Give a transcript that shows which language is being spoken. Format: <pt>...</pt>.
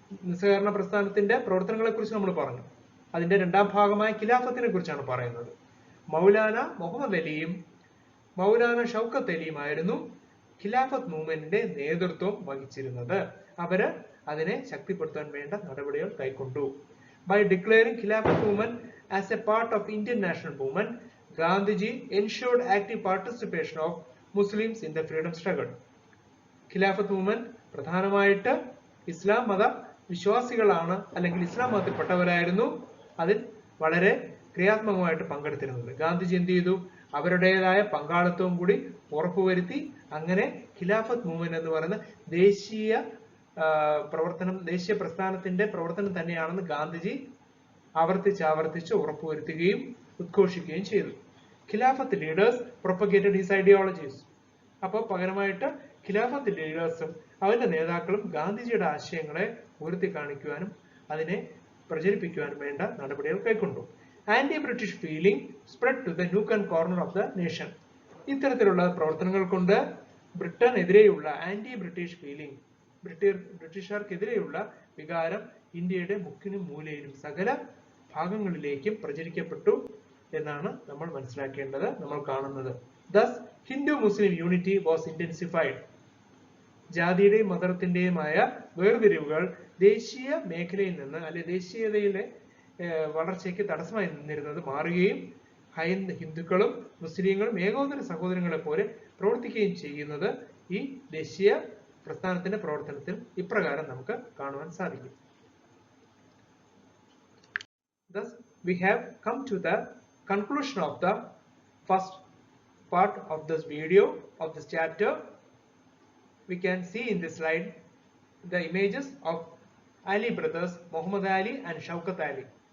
<ml>നിസ്സഹകരണ പ്രസ്ഥാനത്തിന്റെ പ്രവർത്തനങ്ങളെ കുറിച്ച് നമ്മൾ പറഞ്ഞു. അതിന്റെ രണ്ടാം ഭാഗമായ ഖിലാഫത്തിനെ കുറിച്ചാണ് പറയുന്നത്. മൗലാന മുഹമ്മദ് അലിയും മൗലാന ഷൗക്കത്ത് അലിയുമായിരുന്നു ഖിലാഫത്ത് മൂവ്മെന്റിന്റെ നേതൃത്വം വഹിച്ചിരുന്നത്. അവര് അതിനെ ശക്തിപ്പെടുത്താൻ വേണ്ട നടപടികൾ കൈക്കൊണ്ടു.</ml> <en>By declaring Khilafat movement as a part of Indian national movement, Gandhiji ensured active participation of Muslims in the freedom struggle.</en> <ml>Khilafat movement പ്രധാനമായിട്ട് ഇസ്ലാം മത വിശ്വാസികളാണ്, അല്ലെങ്കിൽ ഇസ്ലാം മതത്തിൽപ്പെട്ടവരായിരുന്നു അതിൽ വളരെ ക്രിയാത്മകമായിട്ട് പങ്കെടുത്തിരുന്നത്. ഗാന്ധിജി എന്ത് ചെയ്തു? അവരുടേതായ പങ്കാളിത്തവും കൂടി ഉറപ്പുവരുത്തി. അങ്ങനെ ഖിലാഫത്ത് മൂവ്മെന്റ് എന്ന് പറയുന്ന ദേശീയ പ്രവർത്തനം, ദേശീയ പ്രസ്ഥാനത്തിന്റെ പ്രവർത്തനം തന്നെയാണെന്ന് ഗാന്ധിജി ആവർത്തിച്ച് ഉറപ്പുവരുത്തുകയും ഉദ്ഘോഷിക്കുകയും ചെയ്തു.</ml> <en>Khilafat leaders propagated his ideologies.</en> <ml>അപ്പോൾ പകരമായിട്ട് ഖിലാഫത്ത് ലീഡേഴ്സും അവരുടെ നേതാക്കളും ഗാന്ധിജിയുടെ ആശയങ്ങളെ ഉയർത്തി കാണിക്കുവാനും അതിനെ പ്രചരിപ്പിക്കുവാനും വേണ്ട നടപടികൾ കൈക്കൊണ്ടു.</ml> <en>Anti British feeling spread to the nook and corner of the nation.</en> <ml>ഇത്തരത്തിലുള്ള പ്രവർത്തനങ്ങൾ കൊണ്ട് ബ്രിട്ടനെതിരെയുള്ള ആന്റി ബ്രിട്ടീഷ് ഫീലിംഗ്, ബ്രിട്ടീഷുകാർക്കെതിരെയുള്ള വികാരം ഇന്ത്യയുടെ മുക്കിനും മൂലയിലും സകല ഭാഗങ്ങളിലേക്കും പ്രചരിക്കപ്പെട്ടു എന്നാണ് നമ്മൾ മനസ്സിലാക്കേണ്ടത്, നമ്മൾ കാണുന്നത്.</ml> <en>Thus, Hindu-Muslim unity was intensified.</en> <ml>ജാതിയുടെയും മതത്തിന്റെയുമായ വേർതിരിവുകൾ ദേശീയ മേഖലയിൽ നിന്ന്, അല്ലെ ദേശീയതയിലെ വളർച്ചയ്ക്ക് തടസ്സമായി നിന്നിരുന്നത് മാറുകയും ഹിന്ദുക്കളും മുസ്ലിങ്ങളും ഏകോദര സഹോദരങ്ങളെ പോലെ പ്രവർത്തിക്കുകയും ചെയ്യുന്നത് ഈ ദേശീയ പ്രസ്ഥാനത്തിന്റെ പ്രവർത്തനത്തിൽ ഇപ്രകാരം നമുക്ക് കാണുവാൻ സാധിക്കും.</ml> <en>Thus, we have come to the conclusion of the first part of this video, of this chapter. We can see in this slide the images of Ali brothers, Muhammad Ali and Shaukat Ali.</en>